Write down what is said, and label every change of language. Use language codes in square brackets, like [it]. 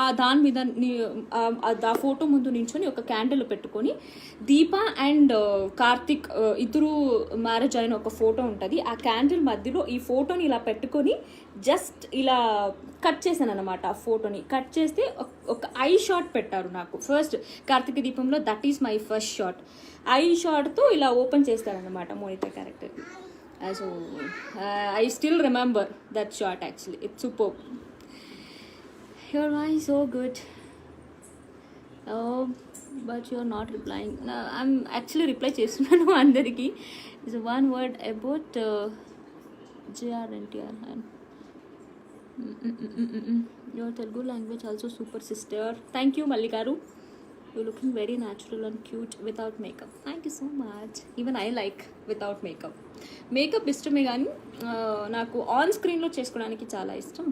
[te] దాని మీద ఆ ఫోటో ముందు నించొని ఒక క్యాండిల్ పెట్టుకొని దీప అండ్ కార్తిక్ ఇద్దరు మ్యారేజ్ అయిన ఒక ఫోటో ఉంటుంది. ఆ క్యాండిల్ మధ్యలో ఈ ఫోటోని ఇలా పెట్టుకొని జస్ట్ ఇలా కట్ చేశాను అనమాట. ఆ ఫోటోని కట్ చేస్తే ఒక ఐ షాట్ పెట్టారు నాకు ఫస్ట్ కార్తీక దీపంలో. [en] That is my first shot. [te] I షాట్తో ఇలా ఓపెన్ చేస్తారనమాట Monitha character. [en] So I still remember that shot actually. It's superb. Your voice so good. Oh, but you're not replying. No, I'm actually reply [te] చేస్తున్నాను అందరికి. [en] Is one word about JRNTR. Your Telugu language also super sister. Thank you Mallikaru. You're looking very natural and cute without makeup. Thank you so much. Even I like without makeup. [te] Makeup ఇష్టమే కానీ నాకు on స్క్రీన్లో చేసుకోవడానికి చాలా ఇష్టం.